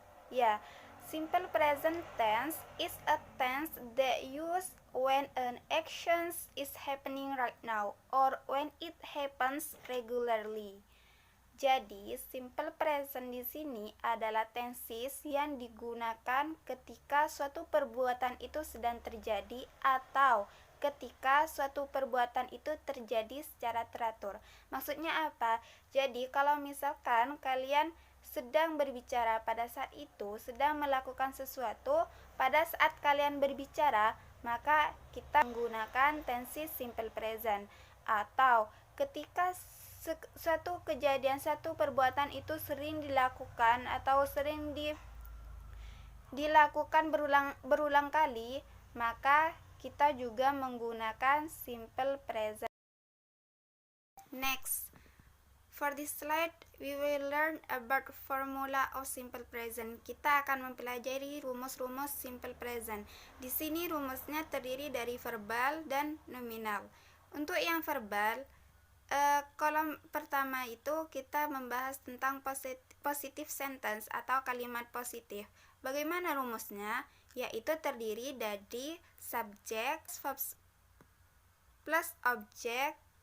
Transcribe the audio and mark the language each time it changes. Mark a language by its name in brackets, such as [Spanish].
[English] Ya, simple present tense is a tense that used when an action is happening right now or when it happens regularly. [Indonesian] Jadi, simple present di sini adalah tenses yang digunakan ketika suatu perbuatan itu sedang terjadi atau ketika suatu perbuatan itu terjadi secara teratur. Maksudnya apa? Jadi, kalau misalkan kalian sedang berbicara pada saat itu, sedang melakukan sesuatu, pada saat kalian berbicara, maka kita menggunakan tenses simple present. Atau ketika suatu kejadian, satu perbuatan itu sering dilakukan atau sering dilakukan berulang kali, maka kita juga menggunakan simple present. [English] Next, for this slide we will learn about formula of simple present. [Indonesian] Kita akan mempelajari rumus-rumus simple present. Di sini rumusnya terdiri dari verbal dan nominal. Untuk yang verbal, kolom pertama itu kita membahas tentang positive sentence atau kalimat positif. Bagaimana rumusnya? Yaitu terdiri dari subject plus object.